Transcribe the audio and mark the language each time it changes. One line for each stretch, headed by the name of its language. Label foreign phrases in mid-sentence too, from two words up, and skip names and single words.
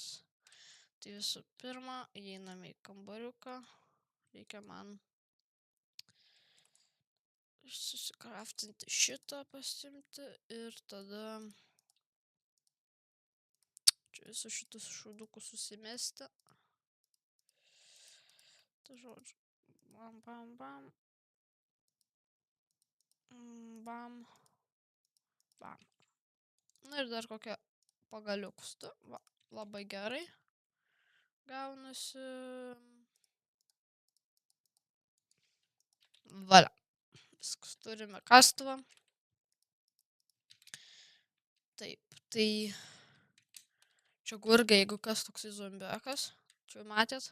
Lithuanian: Tai visų pirma, įeiname į kambariuką, reikia man susikraftinti šitą, pasimti ir tada čia visus šitus šūdukus susimesti. Tai žodžiu, bam, bam, bam, bam, bam. Na ir dar kokią pagaliukus, labai gerai. Gaunasi. Valia. Viskas, turime kastuvą. Taip, tai čia gurgai, jeigu kas toksai zombiakas, čia matėt.